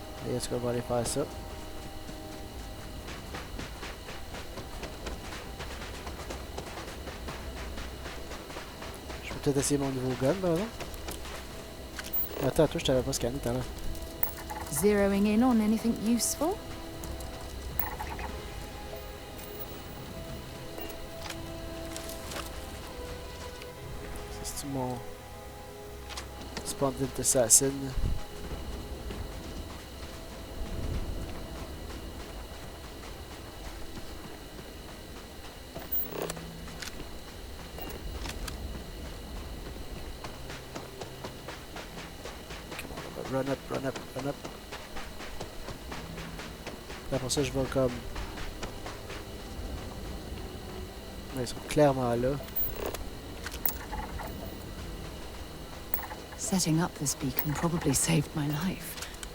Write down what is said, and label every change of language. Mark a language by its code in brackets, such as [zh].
[fr] Et est-ce qu'on va aller faire ça? Je peux peut-être essayer mon nouveau gun, par exemple. Attends, toi, je t'avais pas scanné tout à l'heure. [en] Zeroing in on anything useful? [fr] C'est mon Splendid Assassin. [en] Run up, run up, run up. [fr] Après ça, je vais comme... Ouais, ils sont clairement là. [en] Setting up this beacon probably saved my life.